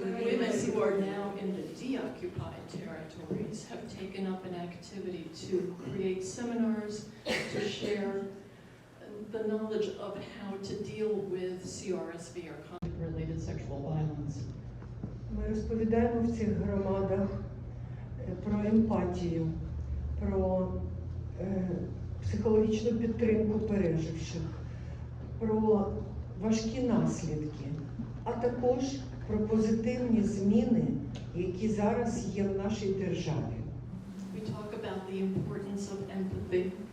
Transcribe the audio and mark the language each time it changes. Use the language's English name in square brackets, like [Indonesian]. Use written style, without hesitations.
[English] Women who are now in the deoccupied territories have taken up an activity to create seminars to share the knowledge of how to deal with CRSV or conflict-related sexual violence. [Ukrainian] Ми розповідаємо в цих громадах про емпатію, про психологічну підтримку переживших, про важкі наслідки, а також про позитивні зміни, які зараз є в нашій державі. [English] We talk about the importance of empathy.